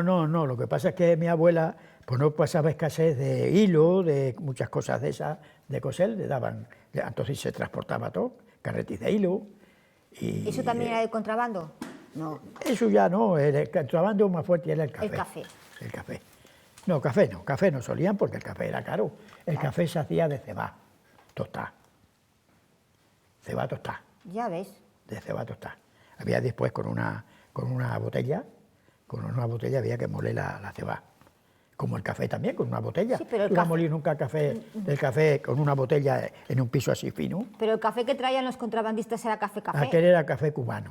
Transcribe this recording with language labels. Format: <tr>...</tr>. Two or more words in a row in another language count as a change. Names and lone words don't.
<es>Lo que pasa es que mi abuela pues no pasaba escasez de hilo, de muchas cosas de esas, de coser, le daban. Entonces se transportaba todo, carretis de hilo. ¿Eso también era de contrabando? No. Eso ya no, el contrabando más fuerte era el café. El café. El café. No, café no solían porque el café era caro. El café se hacía de cebá, tostá. Cebá tostá. Ya ves. De cebá tostá. Había después con una botella había que moler la cebá. Como el café también, con una botella. Sí, pero el ¿Tú no has molido nunca el café con una botella en un piso así fino? Pero el café que traían los contrabandistas era café. Aquel era café cubano.</es>